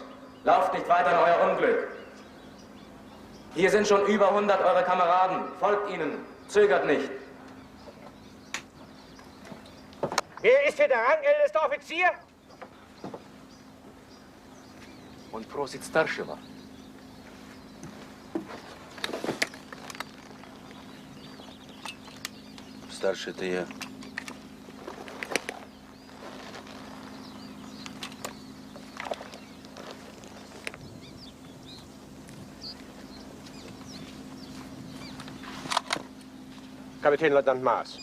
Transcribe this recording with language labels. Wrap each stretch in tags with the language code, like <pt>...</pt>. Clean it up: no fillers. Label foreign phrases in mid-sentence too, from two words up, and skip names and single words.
<de>Lauft nicht weiter in euer Unglück. Hier sind schon über 100 eure Kameraden. Folgt ihnen. Zögert nicht. Wer ist hier der rangälteste Offizier?</de> <ru>Und просит старшего. Старший это я.</ru> <de>Kapitän-Leutnant Maas.</de>